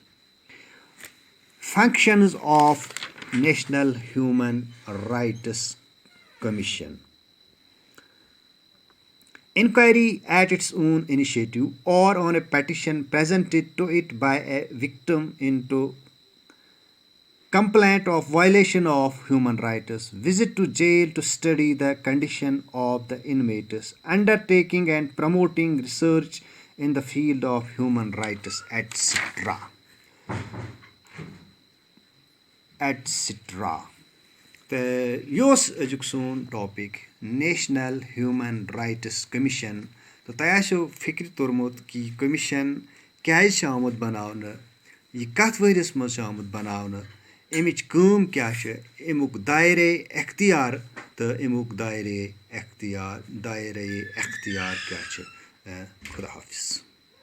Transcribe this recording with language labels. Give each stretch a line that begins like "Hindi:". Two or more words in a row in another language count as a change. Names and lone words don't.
English: Functions of National Human Rights Commission: inquiry at its own initiative or on a petition presented to it by a victim into complaint of violation of human rights, visit to jail to study the condition of the inmates, undertaking and promoting research in the field of human rights, etc. etc.
Kashmiri: तो योस अजुक सोन टॉपिक नेशनल ह्यूमन राइट्स कमीशन। तो तह फिक्र तोरमुत कि कमीशन क्या आमुत बनाने, यह कत वरिस मज आमुत बनाने, अमिच काम क्या, अमुक
Urdu: دائرے اختیار
Kashmiri: तो अमुक
Urdu: دائرے اختیار
Kashmiri: क्या।
Urdu: خدا حافظ.